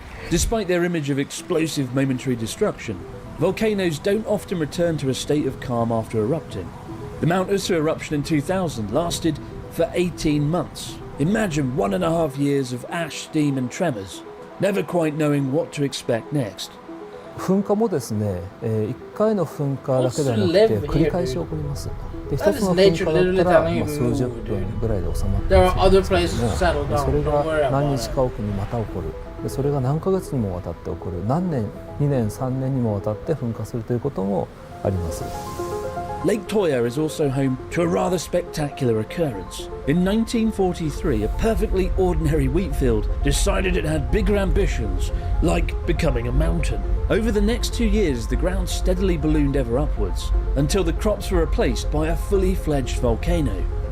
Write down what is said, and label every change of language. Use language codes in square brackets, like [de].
[en] Despite their image of explosive momentary destruction, volcanoes don't often return to a state of calm after erupting. The Mount Usu eruption in 2000 lasted for 18 months. Imagine 1.5 years of ash, steam and tremors, never quite knowing what to expect next. [ja] 噴火もですね、1回の噴火だけではなくて繰り返し起こります。で、1つの噴火だったら、数十分ぐらいで収まっていくんですけども、それが何日か奥にまた起こる。で、それが何ヶ月にもわたって起こる。何年、2年、3年にもわたって噴火するということもあります。 [en] Lake Toya is also home to a rather spectacular occurrence. In 1943, a perfectly ordinary wheat field decided it had bigger ambitions, like becoming a mountain. Over the next 2 years, the ground steadily ballooned ever upwards, until the crops were replaced by a fully fledged volcano.